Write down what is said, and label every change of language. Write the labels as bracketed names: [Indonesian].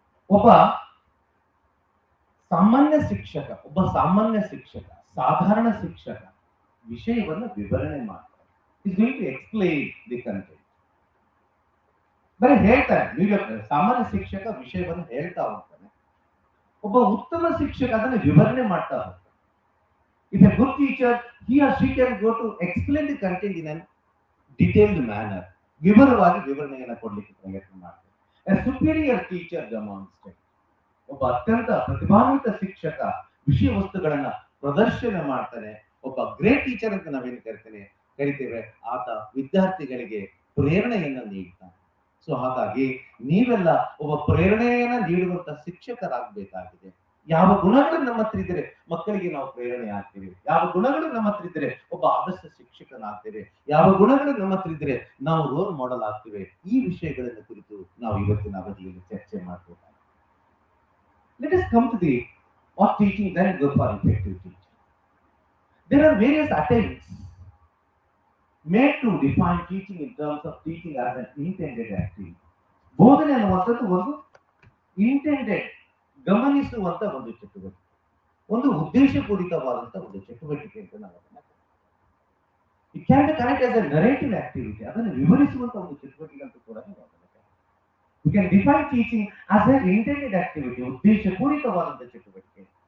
[Kannada] ಒಬ್ಬ ಸಾಮಾನ್ಯ ಶಿಕ್ಷಕ, ಸಾಧಾರಣ ಶಿಕ್ಷಕ ವಿಷಯವನ್ನು ವಿವರಣೆ ಮಾಡ್ತಾರೆ. [English] Is going to explain the content. [Kannada] ಬರೀ ಹೇಳ್ತಾನೆ. ಸಾಮಾನ್ಯ ಶಿಕ್ಷಕ ವಿಷಯವನ್ನು ಹೇಳ್ತಾ ಹೋಗ್ತಾನೆ. ಒಬ್ಬ ಉತ್ತಮ ಶಿಕ್ಷಕ ಅದನ್ನು ವಿವರಣೆ ಮಾಡ್ತಾ ಹೋಗ್ತಾನೆ. [English] If a good teacher, he or she can go to explain the content in a detailed manner. [Kannada] ವಿವರವಾಗಿ ವಿವರಣೆಯನ್ನು ಕೊಡ್ಲಿಕ್ಕೆ ಪ್ರಯತ್ನ ಮಾಡ್ತಾರೆ. [English] A superior teacher demonstrates. [Kannada] ಒಬ್ಬ ಅತ್ಯಂತ ಪ್ರತಿಭಾನ್ವಿತ ಶಿಕ್ಷಕ ವಿಷಯ ವಸ್ತುಗಳನ್ನ ಪ್ರದರ್ಶನ ಮಾಡ್ತಾನೆ. ಒಬ್ಬ [English] great teacher [Kannada] ಅಂತ ನಾವೇನು ಕರಿತೇವೆ, ಆತ ವಿದ್ಯಾರ್ಥಿಗಳಿಗೆ ಪ್ರೇರಣೆಯನ್ನ ನೀಡ್ತಾನೆ. ಸೊ ಹಾಗಾಗಿ ನೀವೆಲ್ಲ ಒಬ್ಬ ಪ್ರೇರಣೆಯನ್ನ ನೀಡುವಂತ ಶಿಕ್ಷಕರಾಗಬೇಕಾಗಿದೆ. ಯಾವ ಗುಣಗಳು ನಮ್ಮ ಹತ್ರ ಇದ್ರೆ ಮಕ್ಕಳಿಗೆ ನಾವು ಪ್ರೇರಣೆ ಆಗ್ತೇವೆ, ಯಾವ ಗುಣಗಳು ನಮ್ಮ ಹತ್ರ ಇದ್ರೆ ಒಬ್ಬ ಆದರ್ಶ ಶಿಕ್ಷಕನಾಗ್ತೇವೆ, ಯಾವ ಗುಣಗಳು ನಮ್ಮ ಹತ್ರ ಇದ್ರೆ ನಾವು ರೋಲ್ ಮಾಡೆಲ್ ಆಗ್ತೇವೆ. ಈ ವಿಷಯಗಳನ್ನು ಕುರಿತು ನಾವು ಇವತ್ತಿನ ಅವಧಿಯಲ್ಲಿ ಚರ್ಚೆ ಮಾಡಬೇಕಾಗಿದೆ. [English] Let us come to the what teaching, then go for effective teaching. There are various attempts made to define teaching in terms of teaching as an intended activity. [Kannada] ಬೋಧನೆ ಅನ್ನುವಂಥದ್ದು ಒಂದು ಇಂಟೆಂಡೆಡ್, ಗಮನಿಸುವಂತ ಒಂದು ಚಟುವಟಿಕೆ, ಒಂದು ಉದ್ದೇಶಪೂರಿತವಾದಂತ ಒಂದು ಚಟುವಟಿಕೆ ಅಂತ ನಾವು ಅದನ್ನ [English] It can be connect as a narrative activity. [Kannada] ಅದನ್ನು ವಿವರಿಸುವಂತ ಒಂದು ಚಟುವಟಿಕೆ ಅಂತ ಕೂಡ ನಾವು [English] we can define teaching as an intended activity, [Kannada] ಉದ್ದೇಶಪೂರಿತವಾದಂತ ಚಟುವಟಿಕೆ.